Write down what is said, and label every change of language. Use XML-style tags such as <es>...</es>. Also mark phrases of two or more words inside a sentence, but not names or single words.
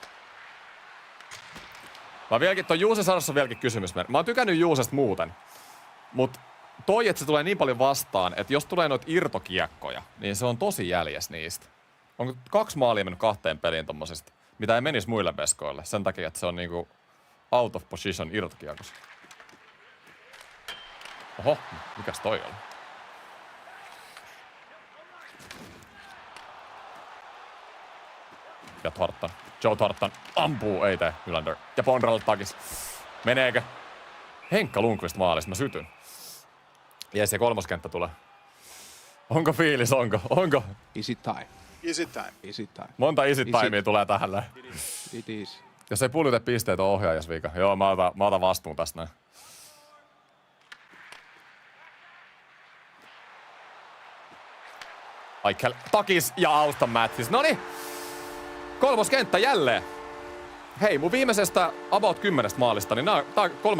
<fi>Mä vieläkin, toi Juuse sanossa on vieläkin kysymys. Mä oon tykännyt Juusesta muuten. Mut toi, että se tulee niin paljon vastaan, että jos tulee noita irtokiekkoja, niin se on tosi jäljes niistä. Onko 2 maalia mennyt 2 peliin tommosesta, mitä ei menisi muille veskoille, sen takia, että se on niinku</fi> <en>out of position</en> <fi>irtokiekossa. Oho, mikäs toi oli? Ja Thornton. Joe Thornton ampuu, ei tee, Nylander. Ja Pondralle takis. Meneekö? Henkka Lundqvist maalista, mä sytyn. Jes, ja 3. kenttä tulee. Onko fiilis, onko?</fi> <en>Is it time? Is it time? Is it time?</en> <fi>Monta</fi> <en>is it timea</en> <fi>tulee tähän.</fi> <en>It is.</en> <fi>Jos ei Puljute pisteet on ohjaajas vika. Joo, mä otan vastuun tästä näin. Aikel, takis ja Auston Matthews. Noniin! 3. kenttä jälleen. Hei, mun viimeisestä about 10 maalista, niin tää 3.</fi>